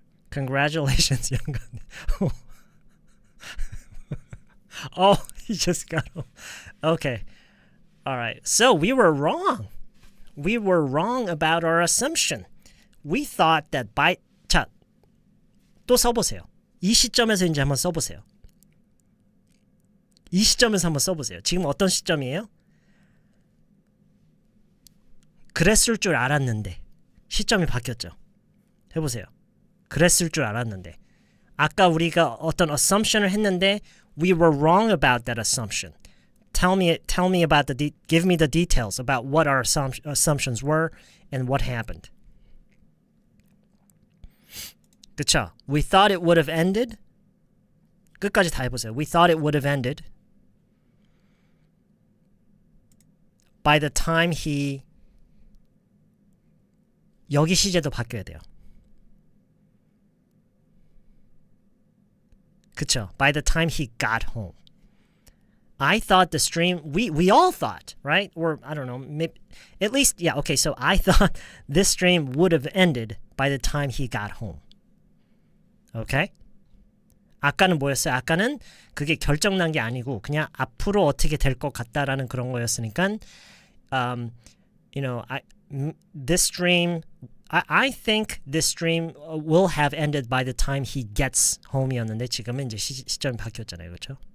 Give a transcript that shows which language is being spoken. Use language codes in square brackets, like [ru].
[en] Congratulations, young gun. Oh, he just got home. Okay. All right. So we were wrong. We were wrong about our assumption. We thought that [ko] 자, 또 써보세요. 이 시점에서 이제 한번 써보세요. 이 시점에서 한번 써보세요. 지금 어떤 시점이에요? 그랬을 줄 알았는데 시점이 바뀌었죠. 해보세요. 그랬을 줄 알았는데 아까 우리가 어떤 assumption을 했는데 [en] we were wrong about that assumption. Tell me about give me the details about what our assumptions were and what happened. [ko] 그쵸? [en] We thought it would have ended. [ko] 끝까지 다 해보세요. [en] We thought it would have ended. by the time he [ko] 여기 시제도 바뀌어야 돼요. 그쵸? [en] By the time he got home. I thought the stream, we all thought, right? Or I don't know, maybe, at least, yeah, okay, so I thought this stream would have ended by the time he got home. [ko] Okay? 아까는 뭐였어요? 아까는 그게 결정난 게 아니고 그냥 앞으로 어떻게 될 것 같다라는 그런 거였으니까, [en] you know, this stream, I think this stream will have ended by the time he gets home [ko] 이었는데 지금은 이제 시점이 바뀌었잖아요, 그렇죠?